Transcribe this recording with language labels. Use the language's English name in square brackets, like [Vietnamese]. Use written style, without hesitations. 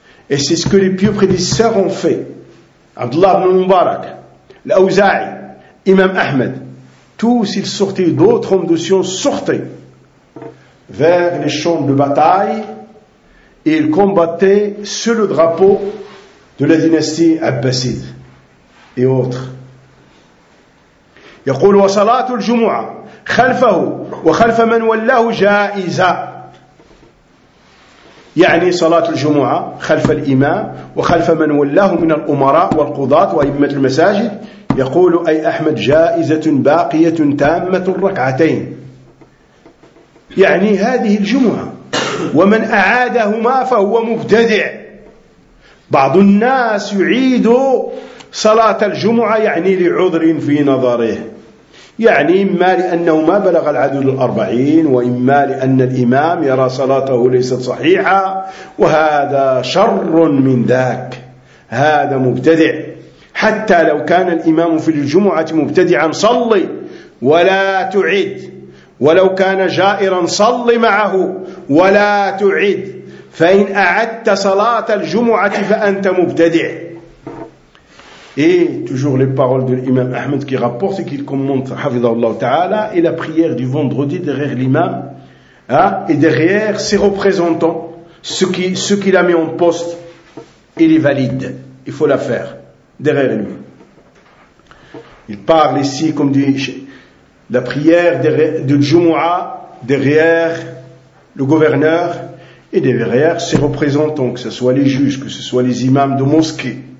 [French] Et c'est ce que les pieux prédécesseurs ont fait. Abdullah ibn Mubarak, l'Aouza'i, Imam Ahmed, tous ils sortaient, d'autres hommes de science sortaient vers les champs de bataille et ils combattaient sur le drapeau de la dynastie Abbaside et autres. [Arabic] يقول وصلاة الجمعة خلفه وخلف من ولاه جائزة. يعني صلاة الجمعة خلف الإمام وخلف من ولاه من الأمراء والقضاة وأئمة المساجد. يقول أي أحمد جائزة باقية تامة ركعتين، يعني هذه الجمعة، ومن أعادهما فهو مبتدع. بعض الناس يعيد صلاة الجمعة يعني لعذر في نظره، يعني إما لأنه ما بلغ العدد 40، وإما لأن الإمام يرى صلاته ليست صحيحة، وهذا شر من ذاك، هذا مبتدع. حتى لو كان الإمام في الجمعة مبتدعا صلي ولا تعد، ولو كان جائرا صلي معه ولا تعد، فإن أعدت صلاة الجمعة فأنت مبتدع. [French] Et toujours les paroles de l'imam Ahmed qui rapporte et qu'il commente, Hafidhahullah Ta'ala, et la prière du vendredi derrière l'imam, hein, et derrière ses représentants, ce qu'il a mis en poste, il est valide. Il faut la faire derrière lui. Il parle ici, comme dit, la prière de Jumu'ah derrière le gouverneur et derrière ses représentants, que ce soit les juges, que ce soit les imams de mosquée.